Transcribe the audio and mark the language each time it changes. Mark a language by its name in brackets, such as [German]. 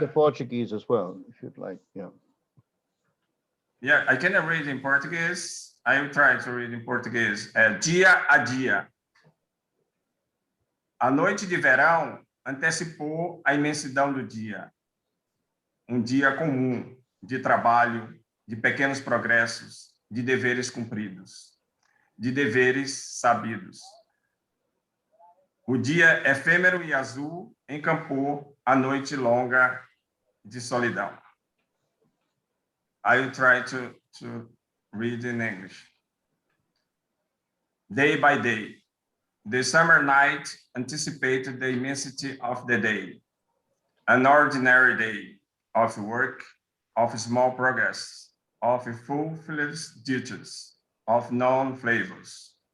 [English] the Portuguese as well, if you'd like. Yeah. Yeah, I can read in Portuguese. I will try to read in Português. [Portuguese] Dia a dia. A noite de verão antecipou a imensidão do dia. Um dia comum, de trabalho, de pequenos progressos, de deveres cumpridos, de deveres sabidos. O dia efêmero e azul encampou a noite longa de solidão. [English] I will try to read in English. Day by day, the summer night anticipated the immensity of the day, an ordinary day of work, of small progress, of fulfilled duties, of known flavors.